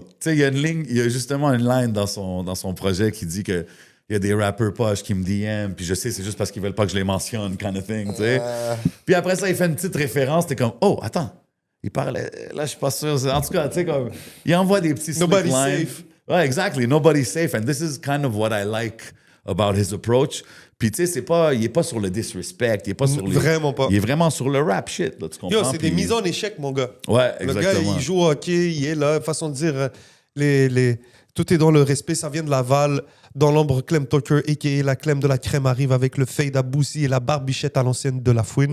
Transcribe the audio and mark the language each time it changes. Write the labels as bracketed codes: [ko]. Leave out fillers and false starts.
[fr] Tu sais, il y a justement une line dans son projet qui dit que il y a des rappers poches qui me DM, puis je sais, c'est juste parce qu'ils veulent pas que je les mentionne, [en] kind of thing, [fr] tu sais. Puis après ça, il fait une petite référence, t'es comme, oh, attends, il parlait, là, je suis pas sûr. En tout cas, tu sais, comme, il envoie des petits [en] slick Nobody's lines. safe. [fr] Ouais, [en] exactly, nobody's safe, and this is kind of what I like about his approach. [fr] Puis tu sais, il est pas sur le disrespect, il est pas sur les... Vraiment pas. Il est vraiment sur le [en] rap shit, [fr] là, tu comprends? Yo, c'est des Puis- mises en échec, mon gars. Ouais, Le exactement. gars, il joue au hockey, il est là. Façon de dire, tout est dans le respect. Ça vient de Laval. Dans l'ombre, Clem Tucker, a.k.a. la Clem de la crème, arrive avec le fade à Boussy et la barbichette à l'ancienne de la fouine.